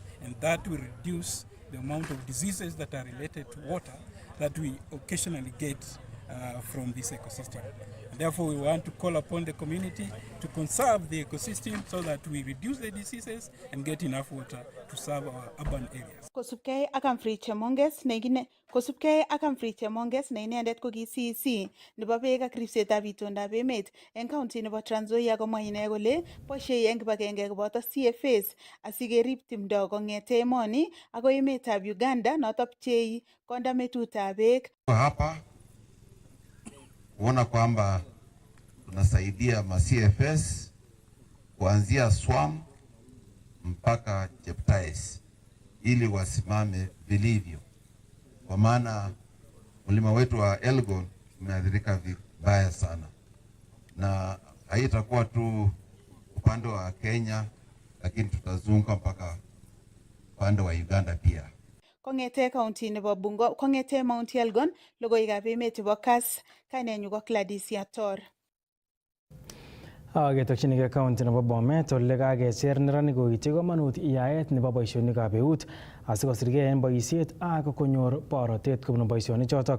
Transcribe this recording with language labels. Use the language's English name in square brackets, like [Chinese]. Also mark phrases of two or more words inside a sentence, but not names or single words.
[English] And that will reduce the amount of diseases that are related to water that we occasionally get from this ecosystem. Therefore, we want to call upon the community to conserve the ecosystem so that we reduce the diseases and get enough water to serve our urban areas. [Kalenjin] Kosubkei ak Humphrey Chemonges ne inendet ko ki CEC nebo beek ak ripsetab itondab emet eng county nebo Trans Nzoia komwa ine kole boisiei eng kibagenge koboto CFAs asikerib timdo kong'ete emoni akoi emetab Uganda noto pchei kondametutab beek. [Swahili] Hapa kuona kwamba tunasaidia ma CFS kuanzia Swam mpaka Cheptais ili wasimame vilivyo, kwa maana mlima wetu wa Elgon umeathirika vibaya sana, na haitakuwa tu upande wa Kenya, lakini tutazunguka mpaka upande wa Uganda pia. [Kalenjin] Kong'ete county nebo Bungoma, kong'ete Mount Elgon, logoiwekab emet chebo Kass, kainenyu ko Gladys Yator. Ketokchinigei county nebo Bomet ole kakecher neranik koityi komonut yaet nebo boisionikab eut asikosirgei en boisiet ak konyor borotet kobun boisionichotok.